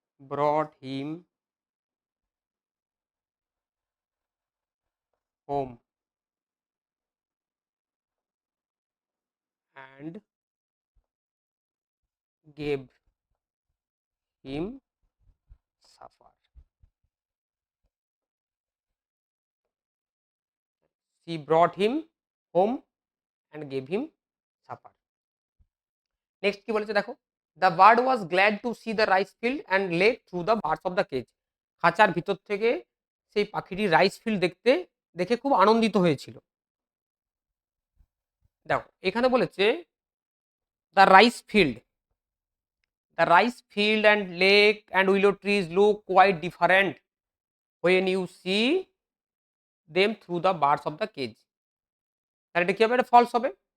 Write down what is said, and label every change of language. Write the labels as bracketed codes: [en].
[en] brought him home and gave him supper, she brought him home and gave him supper. [bn] Next কি বলেছে দেখো, [en] the bird was glad to see the rice field and lake through the birds of the cage, [bn] খাঁচার ভিতর থেকে সেই পাখিটি rice field দেখে খুব আনন্দিত হয়েছিল। দেখো এখানে বলেছে [en] the rice field, the rice field and lake and willow trees look quite different when you see them through the bars of the cage, [bn] তাহলে এটা কি হবে, এটা ফলস হবে।